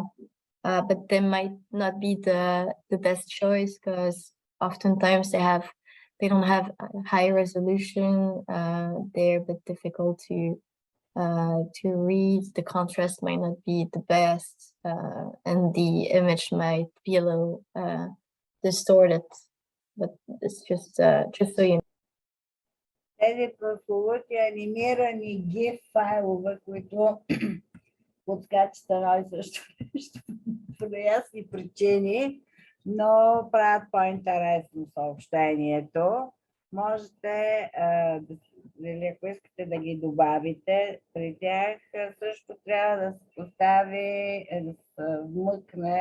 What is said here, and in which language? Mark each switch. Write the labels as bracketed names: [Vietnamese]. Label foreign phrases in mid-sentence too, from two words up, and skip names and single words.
[English] But they might not be the best choice because oftentimes they don't have high resolution. They're a bit difficult to read. The contrast might not be the best, and the image might be a little distorted. But it's just so you know. [Bulgarian] Тези прословути анимирани GIF файлове, които подскачат едно и също нещо по неясни причини, но правят по-интересно съобщението. Можете, ако искате да ги добавите, при тях също трябва да се постави, да се вмъкне